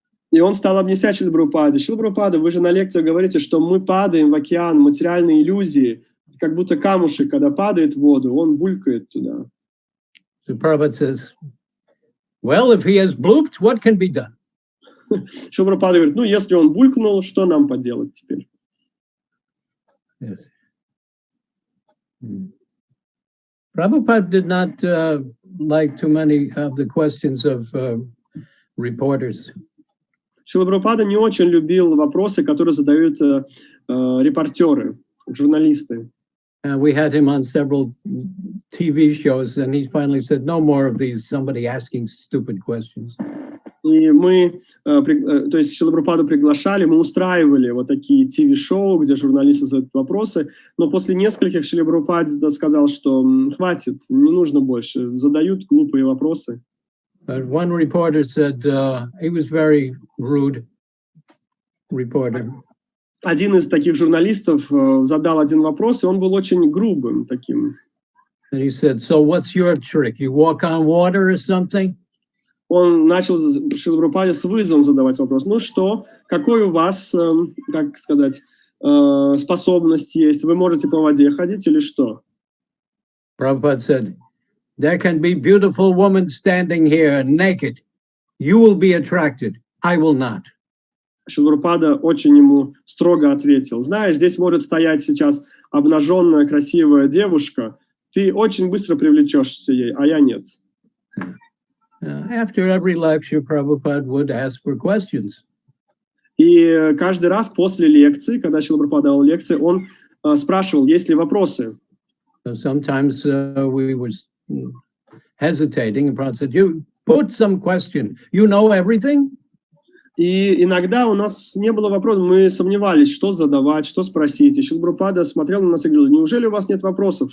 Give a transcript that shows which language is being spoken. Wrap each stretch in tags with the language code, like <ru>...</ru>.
<ru>И он стал объяснять Шриле Прабхупаде: Шрила Прабхупада, вы же на лекциях говорите, что мы падаем в океан материальной иллюзии, как будто камушек, когда падает в воду, он булькает туда.</ru> <en>So Prabhupada says, well, if he has blooped, what can be done?</en> <ru>Шрила Прабхупада говорит: ну, если он булькнул, что нам поделать теперь?</ru> <en>Yes. Prabhupada did not like too many of the questions of reporters.</en> <ru>Шрила Прабхупада не очень любил вопросы, которые задают репортеры, журналисты.</ru> <en>We had him on several TV shows, and he finally said, no more of these, somebody asking stupid questions.</en> <ru>И мы, то есть Шрилу Прабхупаду приглашали, мы устраивали вот такие ТВ-шоу, где журналисты задают вопросы, но после нескольких Шрила Прабхупада сказал, что хватит, не нужно больше, задают глупые вопросы.</ru> <en>But one reporter said he was very rude reporter.</en> <ru>Один из таких журналистов задал один вопрос, и он был очень грубым таким.</ru> <en>And he said, so what's your trick? You walk on water or something?</en> <ru>Он начал Шриле Прабхупаде с вызовом задавать вопрос. Ну что, какой у вас, как сказать, способность есть? Вы можете по воде ходить или что?</ru> <en>Prabhupada said, there can be beautiful women standing here naked. You will be attracted. I will not.</en> <ru>Шрила Прабхупада очень ему строго ответил: знаешь, здесь может стоять сейчас обнаженная красивая девушка, ты очень быстро привлечешься ей, а я нет.</ru> <en>After every lecture, Prabhupada would ask for questions.</en> <ru>И каждый раз после лекции, когда Шрила Прабхупада давал лекции, он спрашивал, есть ли вопросы.</ru> <en>So sometimes we were hesitating, and Prabhupada said, you put some question. You know everything?</en> <ru>И иногда у нас не было вопросов, мы сомневались, что задавать, что спросить. И Шрила Прабхупада смотрел на нас и говорил: неужели у вас нет вопросов?</ru>